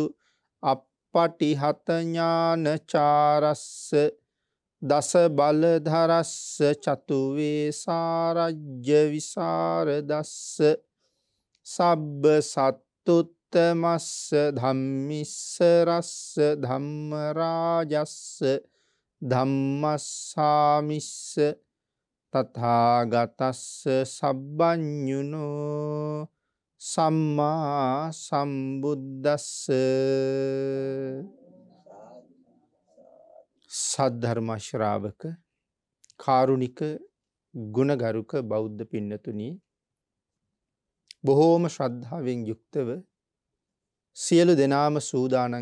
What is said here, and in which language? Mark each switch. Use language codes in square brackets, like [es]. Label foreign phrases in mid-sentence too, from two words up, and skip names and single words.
[pi] අප්පටිහත ඥානචාරස්ස දස බලධරස්ස චතු වේසාරජ්‍ය විසරදස්ස සබ්බ සත්තුත්තමස්ස ධම්මිස්ස රස්ස ධම්ම රාජස්ස ධම්මස්සාමිස්ස තථාගතස්ස සබ්බඤුනෝ සම්මා සම්බුද්දස්ස. [si] සද්ධර්ම ශ්‍රාවක කාරුණික ගුණගරුක බෞද්ධ පින්නතුනි, බොහෝම ශ්‍රද්ධාවෙන් යුක්තව සියලු දෙනාම සූදානම්